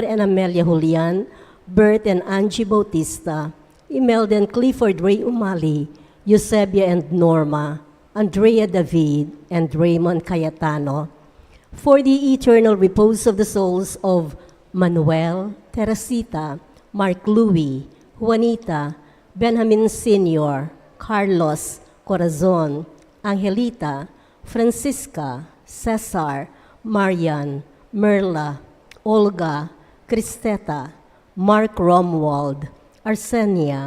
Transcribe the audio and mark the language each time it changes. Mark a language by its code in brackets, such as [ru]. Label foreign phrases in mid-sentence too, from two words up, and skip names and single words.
[en] and Amelia Julian, Bert and Angie Bautista, Imelda and Clifford Ray Umali, Eusebia and Norma, Andrea David, and Raymond Cayetano, for the eternal repose of the souls of Manuel, Teresita, Mark Louie, Juanita, Benjamin Sr., Carlos, Corazon, Angelita, Francisca, Cesar, Marian, Merla, Olga, Cristeta, Mark Romwald, Arsenia,